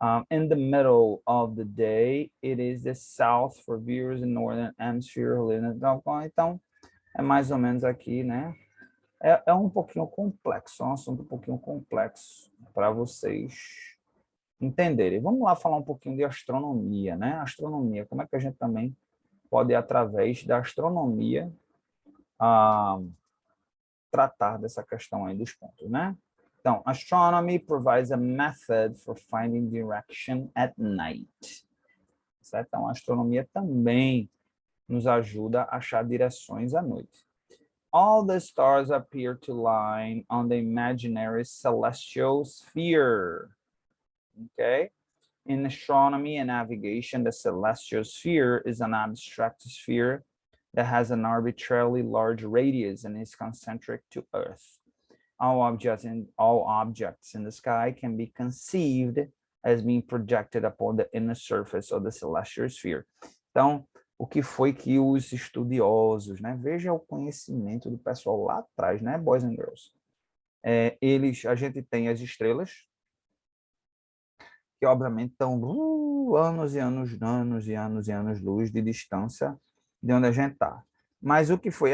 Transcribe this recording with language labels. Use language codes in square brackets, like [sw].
[en] In the middle of the day, it is the south for viewers in northern hemisphere. [pt] Então, é mais ou menos aqui, né? É um pouquinho complexo, é um assunto um pouquinho complexo para vocês entenderem. Vamos lá falar um pouquinho de astronomia, né? Astronomia, como é que a gente também pode, através da astronomia, tratar dessa questão aí dos pontos, né? [en] Então, astronomy provides a method for finding direction at night. [pt] Certo? Então, a astronomia também nos ajuda a achar direções à noite. [en] All the stars appear to line on the imaginary celestial sphere. Okay? In astronomy and navigation, the celestial sphere is an abstract sphere that has an arbitrarily large radius and is concentric to Earth. All objects in the sky can be conceived as being projected upon the inner surface of the celestial sphere. [pt] Então, o que foi que os estudiosos, né? Veja o conhecimento do pessoal lá atrás, né, [en] boys and girls? [pt] A gente tem as estrelas, que obviamente estão anos e anos, anos e anos e anos luz de distância de onde a gente está. Mas o que foi?